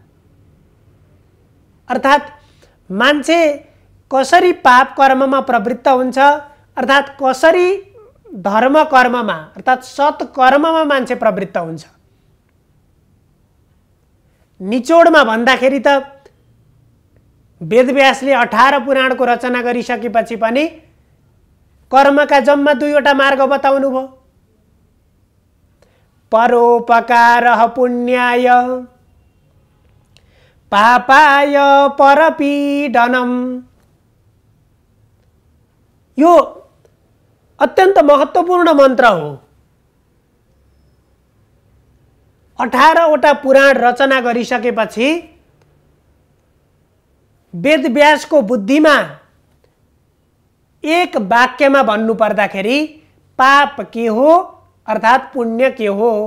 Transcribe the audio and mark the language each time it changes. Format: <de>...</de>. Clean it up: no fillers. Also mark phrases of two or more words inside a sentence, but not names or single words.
<ne>अर्थात् मान्छे कसरी पाप कर्ममा प्रवृत्त हुन्छ, अर्थात् कसरी धर्म कर्ममा अर्थात् सत्कर्ममा मान्छे प्रवृत्त हुन्छ। निचोडमा भन्दाखेरि त वेदव्यासले 18 पुराणको रचना गरिसकेपछि पनि कर्मका जम्मा दुईवटा मार्ग बताउनु भयो।</ne> <sa>परोपकारः पुण्याय पापाय परपीडनम।</sa> <ne>यो अत्यन्त महत्त्वपूर्ण मन्त्र हो। 18वटा पुराण रचना गरिसकेपछि वेदव्यासको बुद्धिमा एक वाक्यमा भन्नु पर्दाखेरि पाप के हो अर्थात् पुण्य के हो।</ne>